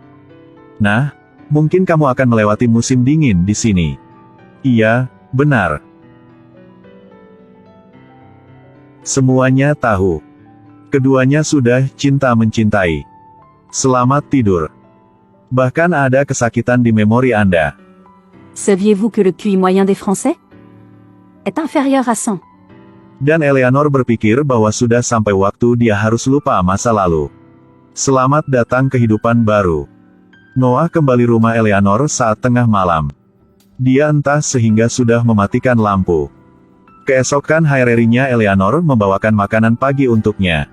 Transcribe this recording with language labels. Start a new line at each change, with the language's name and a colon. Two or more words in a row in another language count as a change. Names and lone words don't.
Indonesian: Nah, mungkin kamu akan melewati musim dingin di sini. Iya, benar. Semuanya tahu. Keduanya sudah cinta mencintai. Selamat tidur. Bahkan ada kesakitan di memori Anda.
French: Saviez-vous que le QI moyen des Français est inférieur à 100?
Indonesian: Dan Eleanor berpikir bahwa sudah sampai waktu dia harus lupa masa lalu. Selamat datang kehidupan baru. Noah kembali rumah Eleanor saat tengah malam. Dia entah sehingga sudah mematikan lampu. Keesokan harinya Eleanor membawakan makanan pagi untuknya.